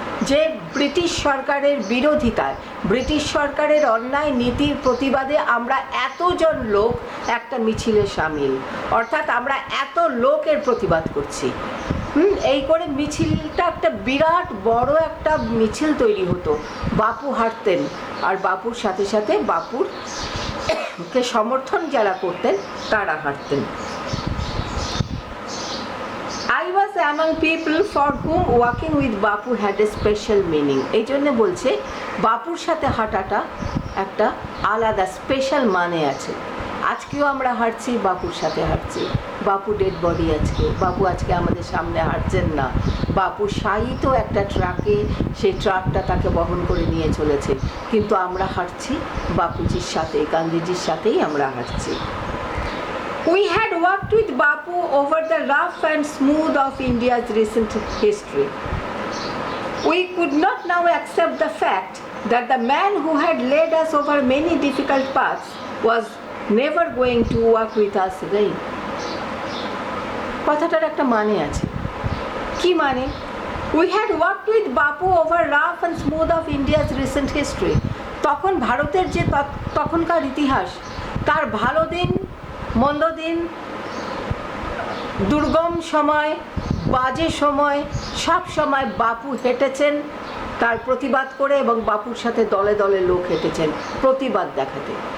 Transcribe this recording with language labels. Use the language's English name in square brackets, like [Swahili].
[Bangla] যে ব্রিটিশ সরকারের বিরোধিতায়, ব্রিটিশ সরকারের অন্যায় নীতির প্রতিবাদে আমরা এতজন লোক একটা মিছিলে সামিল, অর্থাৎ আমরা এত লোকের প্রতিবাদ করছি। এই করে মিছিলটা একটা বিরাট বড় একটা মিছিল তৈরি হতো। বাপু হাঁটতেন, আর বাপুর সাথে সাথে বাপুর কে সমর্থন যারা করতেন তারা হাঁটতেন। [English] I was among people for whom walking with Bapu had a special meaning. [Bangla] এই জন্য বলছে বাপুর সাথে হাঁটাটা একটা আলাদা স্পেশাল মানে আছে। আজকেও আমরা হাঁটছি, বাপুর সাথে হাঁটছি। বাপু ডেড বডি আজকে, বাপু আজকে আমাদের সামনে হাঁটছেন না। বাপু শায়িত একটা ট্রাকে, সেই ট্রাকটা তাকে বহন করে নিয়ে চলেছে, কিন্তু আমরা হাঁটছি বাপুজির সাথে, গান্ধীজির সাথেই আমরা হাঁটছি। [English] We had worked with Bapu over the rough and smooth of India's recent history. We could not now accept the fact that the man who had led us over many difficult paths was never going to work with us again. [Bangla] কথাটার একটা মানে আছে। কি মানে? [English] We had worked with Bapu over rough and smooth of India's recent history. [Bangla] তখন ভারতের যে তখনকার ইতিহাস, তার ভালো দিন, মন্দ দিন, দুর্গম সময়, বাজে সময়, সব সময় বাপু হেঁটেছেন তার প্রতিবাদ করে, এবং বাপুর সাথে দলে দলে লোক হেঁটেছেন প্রতিবাদ দেখাতে।